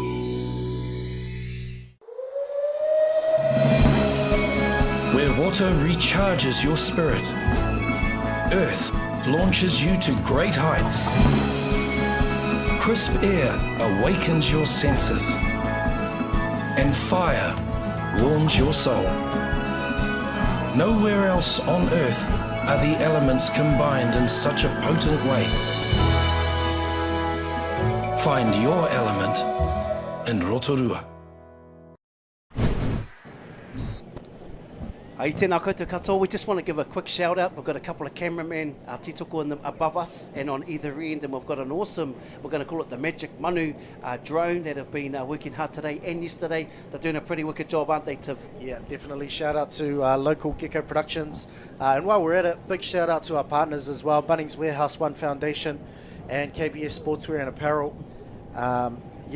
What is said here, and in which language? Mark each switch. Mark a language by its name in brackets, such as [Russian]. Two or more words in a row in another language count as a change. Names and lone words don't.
[English] Where water recharges your spirit, earth launches you to great heights, crisp air awakens your senses, and fire warms your soul. Nowhere else on earth are the elements combined in such a potent way. Find your element in Rotorua. [Māori] Ai tēnā koutou katoa. [English] We just want to give a quick shout out. We've got a couple of cameramen titoko above us and on either end, and we've got an awesome, we're going to call it the Magic Manu drone that have been working hard today and yesterday. They're doing a pretty wicked job, aren't they, Tiv? Yeah, definitely. Shout out to local Gecko Productions. And while we're at it, big shout out to our partners as well, Bunnings Warehouse One Foundation and KBS Sportswear and Apparel.